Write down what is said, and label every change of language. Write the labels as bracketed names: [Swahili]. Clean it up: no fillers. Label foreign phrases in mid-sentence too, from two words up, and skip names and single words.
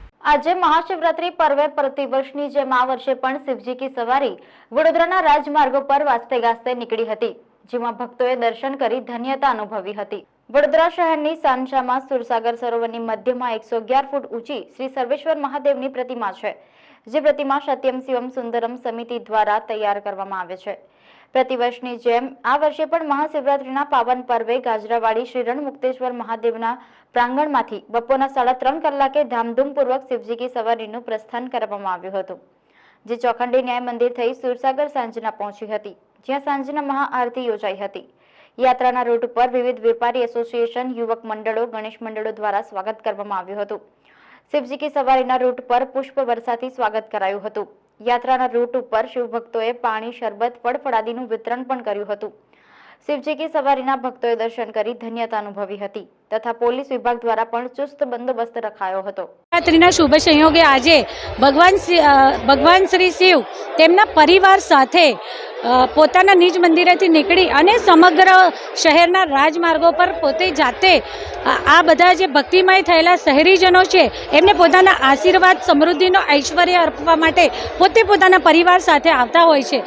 [Gujarati] આજે મહાશિવરાત્રી પર્વે પ્રતિવર્ષની જેમ આ વર્ષે પણ શિવજી કી સવારી વડોદરાના રાજમાર્ગો પર વાજતે ગાજતે નીકળી હતી, જેમાં ભક્તોએ દર્શન કરી ધન્યતા અનુભવી હતી। વડોદરા શહેરની સાંચામાં સુરસાગર સરોવરની મધ્યમાં 111 ફૂટ ઊંચી શ્રી સર્વેશ્વર મહાદેવની પ્રતિમા છે, જે પ્રતિમા સત્યમ શિવમ સુંદરમ સમિતિ દ્વારા તૈયાર કરવામાં આવે છે। પ્રતિવર્ષની જેમ આ વર્ષે પણ મહાશિવરાત્રિના પાવન પર્વે ગાજરાવાડી શ્રી રણમુક્તેશ્વર મહાદેવના પ્રાંગણમાંથી બપોરના 3:30 કલાકે ધામધૂમપૂર્વક શિવજી કી સવારીનું प्रस्थान કરવામાં આવ્યું હતું, જે ચોખંડી ન્યાય મંદિર થઈ સુરસાગર સાંજના પહોંચી હતી, જ્યાં સાંજના મહાઆરતી યોજાઈ હતી। યાત્રાના રૂટ પર વિવિધ વેપારી એસોસિએશન, યુવક મંડળો, ગણેશ મંડળો દ્વારા સ્વાગત કરવામાં આવ્યું હતું। શિવજી કી સવારીના રૂટ પર પુષ્પ વર્ષાથી સ્વાગત કરાયું હતું। યાત્રાના રૂટ પર શિવભક્તોએ પાણી, શરબત, ફળફળાદીનું વિતરણ પણ કર્યું હતું। શિવજી કી સવારીના ભક્તોએ દર્શન કરી ધન્યતા અનુભવી હતી તથા પોલીસ વિભાગ દ્વારા પણ ચુસ્ત બંદોબસ્ત રખાયો હતો। નવરાત્રિના શુભ સંયોગે આજે ભગવાન શ્રી શિવ તેમના પરિવાર સાથે પોતાના નિજ મંદિરેથી નીકળી અને સમગ્ર શહેરના રાજમાર્ગો પર પોતે જાતે આ બધા જે ભક્તિમય થયેલા શહેરીજનો છે એમને પોતાના આશીર્વાદ, સમૃદ્ધિનો ઐશ્વર્ય આપવા માટે પોતે પોતાના પરિવાર સાથે આવતા હોય છે।